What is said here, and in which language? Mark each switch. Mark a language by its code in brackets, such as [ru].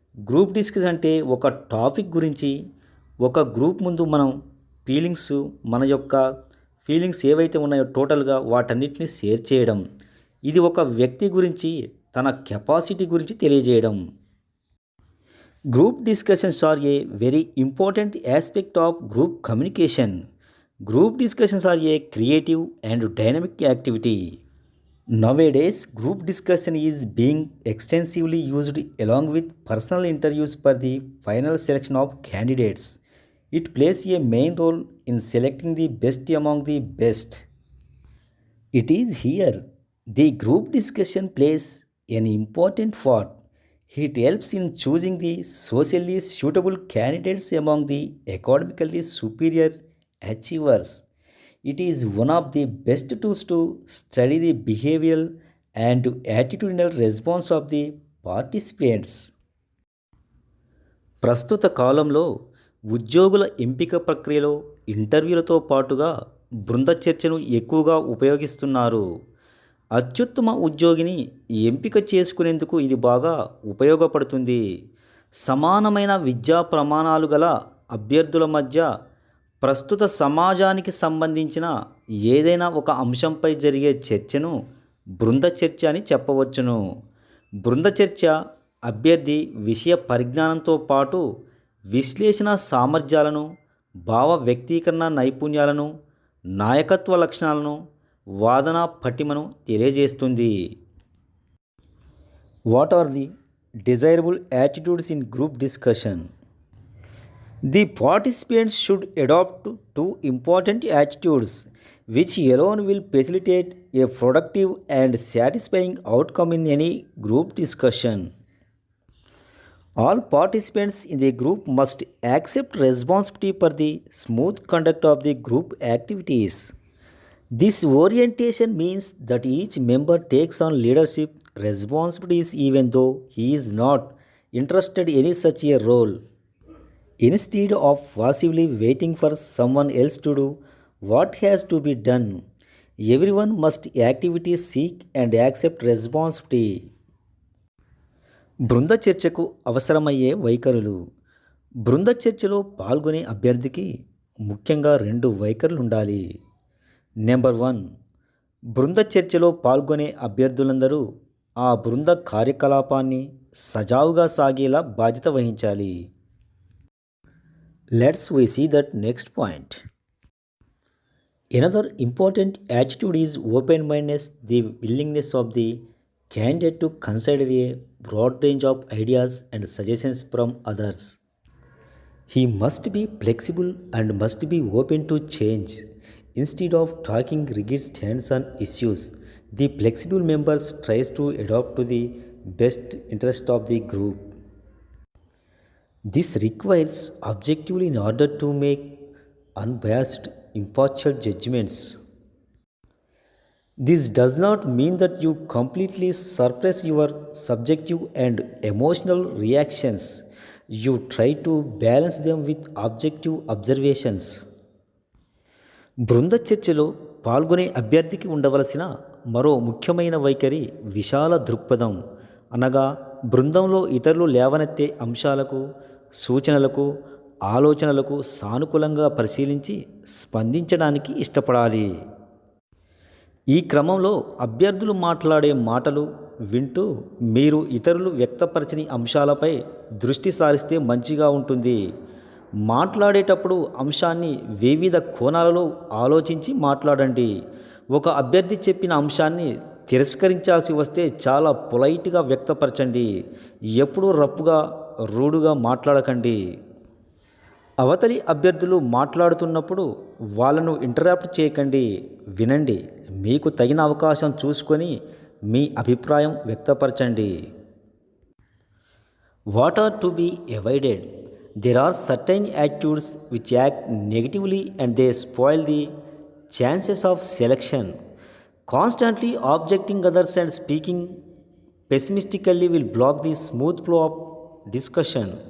[te] Group discussion అంటే ఒక topic గురించి ఒక గ్రూప్ ముందు మనం మన యొక్క ఫీలింగ్స్ ఏవైతే ఉన్నాయో టోటల్గా వాటన్నిటిని షేర్ చేయడం. ఇది ఒక వ్యక్తి గురించి తన కెపాసిటీ గురించి తెలియజేయడం. [en] Group discussions are a very important aspect of group communication. Group discussions are a creative and dynamic activity. Nowadays, group discussion is being extensively used along with personal interviews for the final selection of candidates. It plays a main role in selecting the best among the best. It is here the group discussion plays an important part. It helps in choosing the socially suitable candidates among the academically superior achievers. It is one of the best tools to study the behavioral and attitudinal response of the participants. [te] ప్రస్తుత కాలంలో ఉద్యోగుల ఎంపిక ప్రక్రియలో ఇంటర్వ్యూలతో పాటుగా బృంద చర్చను ఎక్కువగా ఉపయోగిస్తున్నారు. అత్యుత్తమ ఉద్యోగిని ఎంపిక చేసుకునేందుకు ఇది బాగా ఉపయోగపడుతుంది. సమానమైన విద్యా ప్రమాణాలు గల అభ్యర్థుల మధ్య ప్రస్తుత సమాజానికి సంబంధించిన ఏదైనా ఒక అంశంపై జరిగే చర్చను బృంద చర్చ అని చెప్పవచ్చును. బృంద చర్చ అభ్యర్థి విషయ పరిజ్ఞానంతో పాటు విశ్లేషణ సామర్థ్యాలను, భావ వ్యక్తీకరణ నైపుణ్యాలను, నాయకత్వ లక్షణాలను, వాదన పటిమను తెలియజేస్తుంది. [en] What are the desirable attitudes in group discussion? The participants should adopt two important attitudes which alone will facilitate a productive and satisfying outcome in any group discussion. All participants in the group must accept responsibility for the smooth conduct of the group activities. This orientation means that each member takes on leadership responsibilities even though he is not interested in such a role. Instead of passively waiting for someone else to do what has to be done, everyone must actively seek and accept responsibility. [te] బృంద చర్చకు అవసరమయ్యే వైఖరులు. బృంద చర్చలో పాల్గొనే అభ్యర్థికి ముఖ్యంగా 2 వైఖరులు ఉండాలి. Number 1, బృంద చర్చలో పాల్గొనే అభ్యర్థులందరూ ఆ బృంద కార్యకలాపాన్ని సజావుగా సాగేలా బాధ్యత వహించాలి. [en] Let's we see that next point. Another important attitude is open-mindedness, the willingness of the candidate to consider a broad range of ideas and suggestions from others. He must be flexible and must be open to change. Instead of taking rigid stance on issues, the flexible members tries to adapt to the best interest of the group. This requires objectively in order to make unbiased, impartial judgments. This does not mean that you completely suppress your subjective and emotional reactions. You try to balance them with objective observations. [te] బృంద చర్చలో పాల్గొనే అభ్యర్థికి ఉండవలసిన మరో ముఖ్యమైన వైఖరి విశాల దృక్పథం. అనగా బృందంలో ఇతరులు లేవనెత్తే అంశాలకు, సూచనలకు, ఆలోచనలకు సానుకూలంగా పరిశీలించి స్పందించడానికి ఇష్టపడాలి. ఈ క్రమంలో అభ్యర్థులు మాట్లాడే మాటలు వింటూ మీరు ఇతరులు వ్యక్తపరచని అంశాలపై దృష్టి సారిస్తే మంచిగా ఉంటుంది. మాట్లాడేటప్పుడు అంశాన్ని వివిధ కోణాలలో ఆలోచించి మాట్లాడండి. ఒక అభ్యర్థి చెప్పిన అంశాన్ని తిరస్కరించాల్సి వస్తే చాలా పొలైట్గా వ్యక్తపరచండి. ఎప్పుడూ రఫ్గా, రూడుగా మాట్లాడకండి. అవతలి అభ్యర్థులు మాట్లాడుతున్నప్పుడు వాళ్ళను ఇంటరాప్ట్ చేయకండి, వినండి. మీకు తగిన అవకాశం చూసుకొని మీ అభిప్రాయం వ్యక్తపరచండి. [en] What are to be avoided? There are certain attitudes which act negatively and they spoil the chances of selection. Constantly objecting others and speaking pessimistically will block the smooth flow of discussion.